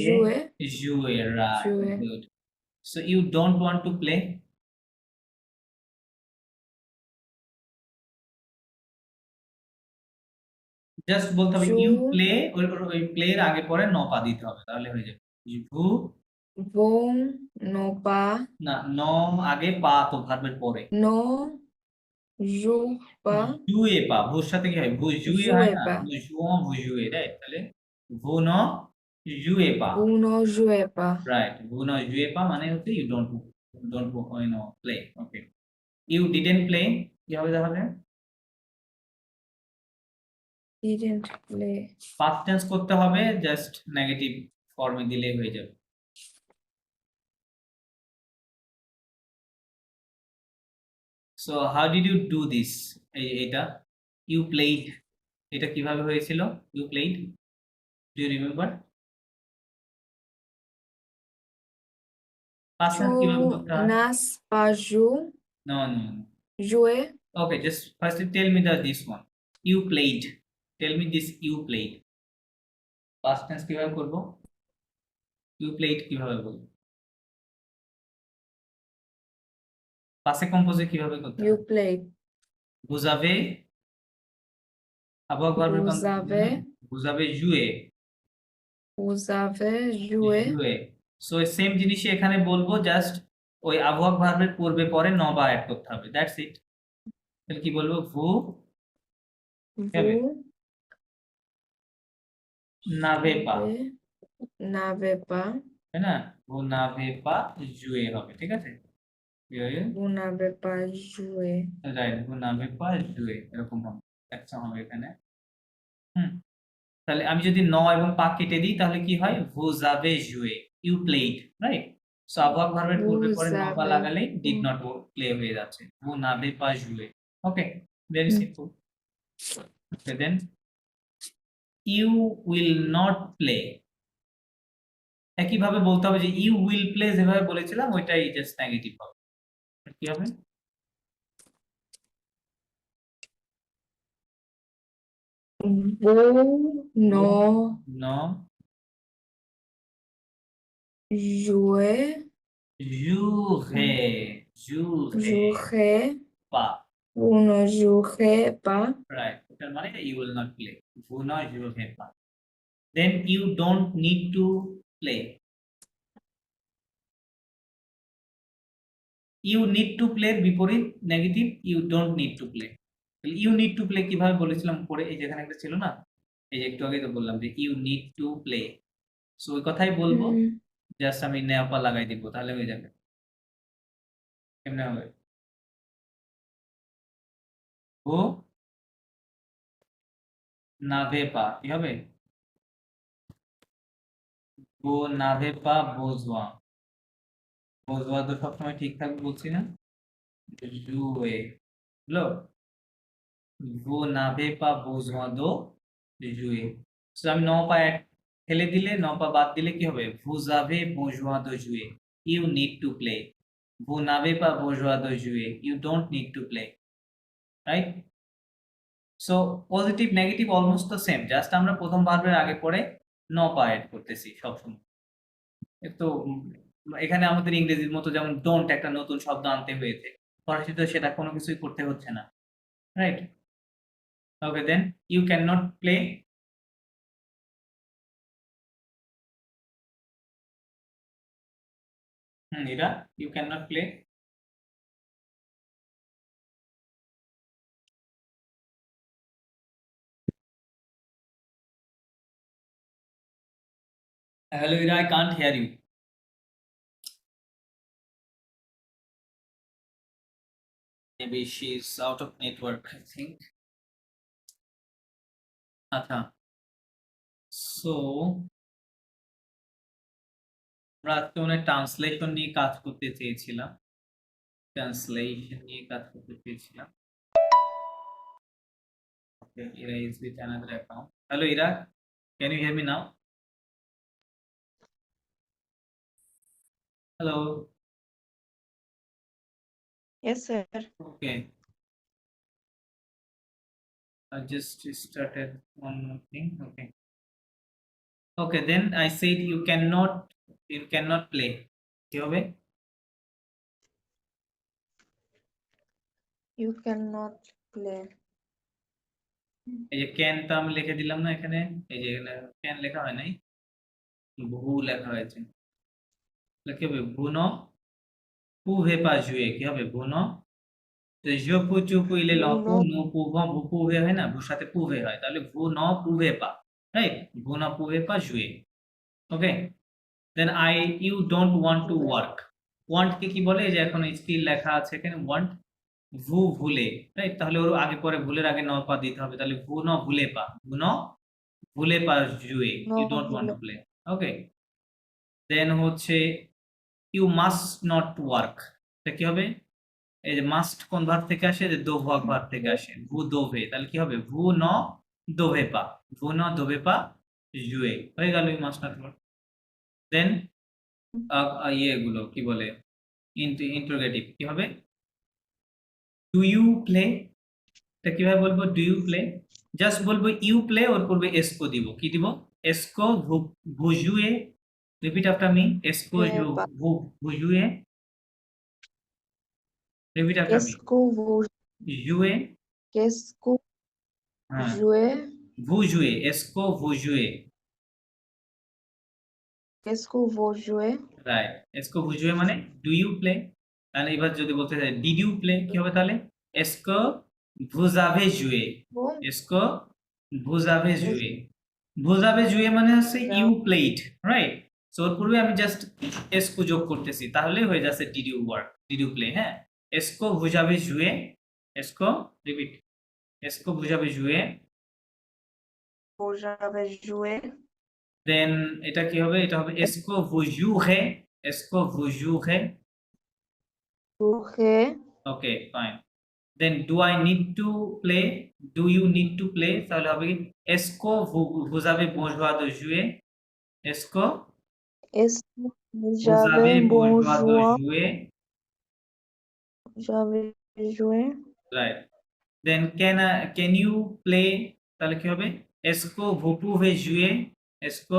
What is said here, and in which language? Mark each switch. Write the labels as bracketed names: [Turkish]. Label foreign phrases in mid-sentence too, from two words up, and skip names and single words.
[French] jouer, jouer, right. jouer. [English] Good. So you don't want to play, [Bangla] জাস্ট বলতে হবে you [English] You- play, [Bangla] ওই প্লে এর আগে পরে নপা দিতে হবে তাহলে হয়ে যাবে vous [French] Bon, non pas, [Bangla] না ন আগে পা তো ভার্বের পরে [French] non, joue pas, [Bangla] jouer পা ভুর সাথে কি হয় [French] vous jouez [Bangla] হয় [French] jouez [Bangla] না [French] pas. nous jouons vous jouez, রাইট, তাহলে vous ne jouez pas, Vous ne jouez pas. right. vous ne jouez pas [Bangla] মানে হচ্ছে [English] you don't play. Okay, you didn't play [Bangla] কি হবে তাহলে [English] Didn't play. [Bangla] past tense করতে হবে, জাস্ট নেগেটিভ ফর্মে দিলেই হয়ে যাবে। [English] So how did you do this, [Bangla] এটা [English] you played, [Bangla] এটা কিভাবে হয়েছিল [English] you played, do you remember? past tense [Bangla] কিভাবে [French] Tu [Bangla] করতে হয়? [French] n'as pas [English] নো [French] joué. [English] Okay, just first tell me this one, you played, tell me this you played, past tense [Bangla] কিভাবে করব, [English] you played [Bangla] কিভাবে বলবো, [French] passé composé [Bangla] কিভাবে করতে [English] You [Bangla] হয়? [English] played. [French] vous avez avoir verbe Vous avez, vous avez joué, vous avez joué. joué. [English] so same [Bangla] জিনিসই এখানে বলবো, জাস্ট ওই আবহাওয়া ভার্বের পূর্বে পরে নবা অ্যাড করতে হবে, [English] that's it. [Bangla] তাহলে কি বলবো, [French] vous Vous n'avez pas, n'avez pas. [Bangla] তাই না, [French] vous n'avez pas joué [Bangla] হবে, ঠিক আছে, [French] Vous n'avez pas joué. [Bangla] রাইট, [French] vous n'avez pas joué [Bangla] এরকম হবে, একটা হবে এখানে। তাহলে আমি যদি ন এবং পা কেটে দিই তাহলে কি হয়, [French] vous avez joué, [English] you played, রাইট। [Bangla] সো আবহাওয়া ভার্বের পূর্বে পরে [French] ne pas Vous [Bangla] লাগালেই [French] avez- [English] did not play [Bangla] হয়ে যাচ্ছে, [French] vous n'avez pas joué. [English] Okay, very simple. Okay, then you will not play, [Bangla] একই ভাবে বলতে হবে যে [English] you will play, [Bangla] যেভাবে বলেছিলাম ওইটাই জাস্ট নেগেটিভ হবে, কি হবে, [French] Vous ne [English] no [French] jouez, jouerez pas, vous ne jouerez pas. [English] right, [Bangla] এটার মানে [English] you will not play, [French] vous ne jouerez pas. [English] Then you don't need to play, you need to play [Bangla] এর বিপরীত নেগেটিভ, [English] you don't need to play. [Bangla] তাহলে [English] you need to play [Bangla] কিভাবে বলেছিলাম পরে, এই যেখানে একটা ছিল না, এই যে একটু আগে তো বললাম যে [English] you need to play, [Bangla] সো ওই কথাই বলবো, জাস্ট আমি নেওয়া লাগাই দিব তাহলে হয়ে যাবে। কেমনে হবে, ও [French] n'avez pas [Bangla] কি হবে, ও [French] n'avez pas besoin, besoin [Bangla] তো সবসময় ঠিক থাকবে বলছি না, [French] jouer, হলো vous n'avez pas besoin de [Bangla] jouer সো আমি [French] ne pas [Bangla] এক ফেলে দিলে [French] ne pas [Bangla] বাদ দিলে কি হবে [French] vous avez besoin de jouer [English] you need to play [French] vous n'avez pas besoin de jouer [English] you don't need to play right so positive negative almost the same just [Bangla] আমরা প্রথম ভার্বের আগে পরে [French] ne pas [Bangla] অ্যাড করতেছি সবসময় তো এখানে আমাদের ইংরেজির মতো যেমন ডোন্ট একটা নতুন শব্দ আনতে হয়েছে ফরাসিতে সেটা কোনো কিছুই করতে হচ্ছে না [English] right okay then you can not play এরা you can not play hello Ira, I can't hear you maybe she's out of network I think [Bangla] আচ্ছা সো আমরা আজকে অনেক ট্রান্সলেশন নিয়ে কাজ করতে চেয়েছিলাম [English] okay Ira is with another account hello Ira can you hear me now hello Yes, sir. okay I just started one more thing okay then I said you cannot play [Bangla] কি হবে [English] You cannot play. [Bangla] এই যে ক্যান তো আমি লিখে দিলাম না এখানে এই যে এখানে ক্যান লেখা হয় নাই ভু লেখা হয়েছে তাহলে কি হবে [French] vous ne pouvez pas jouer [Bangla] কি হবে [French] vous ne [Bangla] তো [French] je peux tu peux il est là Vous pour [English] not- [French] nous pouvons vous pouvez [Bangla] হয় না ভুর সাথে pouvez হয় তাহলে [French] vous ne pouvez pas [Bangla] রাইট [French] vous ne pouvez pas jouer [Bangla] ওকে দেন [English] you don't want to work [Bangla] want কে কি বলে এই যে এখন স্কিল লেখা আছে এখানে want [French] vous voulez [Bangla] রাইট তাহলে ওর আগে পরে ভুলের আগে [French] ne pas [Bangla] দিতে হবে তাহলে [French] vous ne voulez pas vous ne voulez pas jouer [Bangla] you [English] No, don't want to play okay then [Bangla] হচ্ছে [English] you must not work [Bangla] এটা কি হবে এই যে মাস্ট কোন ভার্ব থেকে আসে যে দোভাগ ভার্ব থেকে আসে [French] vous devez [Bangla] তাহলে কি হবে [French] vous ne devez pas vous ne devez pas joué [Bangla] হয়ে গেল এই [English] must not work then [Bangla] ইয়েগুলো কি বলে ইন্টারোগেটিভ কি হবে [English] do you play [Bangla] এটা কিভাবে বলবো [English] do you play [Bangla] জাস্ট বলবো [English] you play [Bangla] ওর পূর্বে এসকো দিব কি দিব [French] est-ce que vous jouez [English] repeat after me [French] est-ce que vous jouez [English] repeat after me [French] qu'est-ce que vous, জুয়ে qu'est-ce que [Bangla] হ্যাঁ [French] jouez, vous jouez est-ce que vous jouez qu'est-ce que vous jouez, [Bangla] রাইট [French] est-ce que vous jouez [Bangla] মানে [English] do you play [Bangla] তাহলে এবার যদি বলতে চাই [English] did you play [Bangla] কি হবে তাহলে [French] est-ce que vous avez joué vous, est-ce que vous avez joué vous avez joué [Bangla] মানে হচ্ছে [English] you played right so [Bangla] ওর পূর্বে আমি জাস্ট [French] est-ce que [Bangla] যোগ করতেছি তাহলে হয়ে যাচ্ছে [English] did you work did you play [French] হ্যাঁ est-ce que vous avez joué est-ce que রিপিট est-ce que vous avez joué vous avez joué, দেন [Bangla] এটা কি হবে এটা হবে [French] est-ce que vous jouerez est-ce que vous jouerez jouerez, [English] okay fine then do I need to play do you need to play [Bangla] তাহলে হবে কি [French] est-ce que vous avez besoin de jouer est-ce que est-ce que vous j'avais avez besoin de besoin, jouer j'avais joué, [English] right then can you play [Bangla] তাহলে কি হবে [French] est-ce que vous pouvez jouer est-ce que